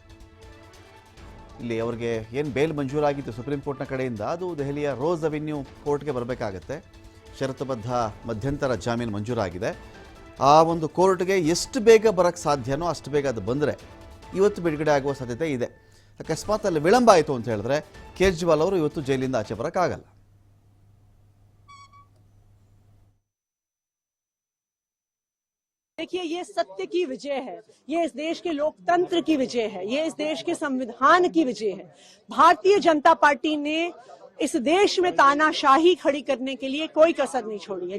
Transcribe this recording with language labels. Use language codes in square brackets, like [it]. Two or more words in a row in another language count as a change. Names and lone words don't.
[kn] ಇಲ್ಲಿ ಅವರಿಗೆ ಏನು ಬೇಲ್ ಮಂಜೂರಾಗಿತ್ತು ಸುಪ್ರೀಂ ಕೋರ್ಟ್ನ ಕಡೆಯಿಂದ, ಅದು ದೆಹಲಿಯ ರೋಸ್ ಅವೆನ್ಯೂ ಕೋರ್ಟ್ಗೆ ಬರಬೇಕಾಗತ್ತೆ. ಷರತ್ತುಬದ್ಧ ಮಧ್ಯಂತರ ಜಾಮೀನು ಮಂಜೂರಾಗಿದೆ. ಆ ಒಂದು ಕೋರ್ಟ್ಗೆ ಎಷ್ಟು ಬೇಗ ಬರೋಕ್ಕೆ ಸಾಧ್ಯನೋ ಅಷ್ಟು ಬೇಗ ಅದು ಬಂದರೆ ಇವತ್ತು ಬಿಡುಗಡೆ ಆಗುವ ಸಾಧ್ಯತೆ ಇದೆ. ಅಕಸ್ಮಾತ್ ಅಲ್ಲಿ ವಿಳಂಬ ಆಯಿತು ಅಂತ ಹೇಳಿದ್ರೆ ಕೇಜ್ರಿವಾಲ್ ಅವರು ಇವತ್ತು ಜೈಲಿಂದ ಆಚೆ ಬರೋಕ್ಕಾಗಲ್ಲ. [hi] देखिए, ये सत्य की विजय है, ये इस देश के लोकतंत्र की विजय है, ये इस देश के संविधान की विजय है। भारतीय जनता पार्टी ने इस देश में तानाशाही खड़ी करने के लिए कोई कसर नहीं छोड़ी है।